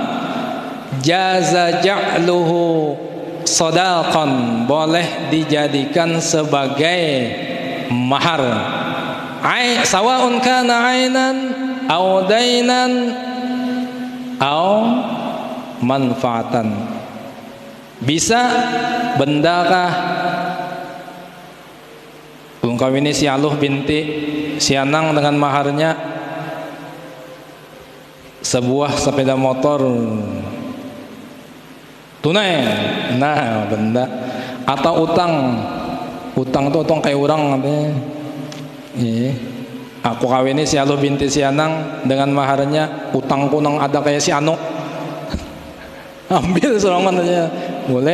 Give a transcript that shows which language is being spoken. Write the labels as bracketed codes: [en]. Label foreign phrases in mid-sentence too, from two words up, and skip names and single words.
[ar] Jaza ja'luhu sadaqan, [bjn] boleh dijadikan sebagai mahar. [ar] Sawaun kana ainan aw dainan aw manfaatan. [bjn] Bisa bendakah, belum kawin si Aluh binti si Anang dengan maharnya sebuah sepeda motor tunai, nah benda, atau utang itu utang kayak orang aku kawin si Aluh binti si Anang dengan maharnya utang kunang ada kayak si Anu ambil serangan aja boleh.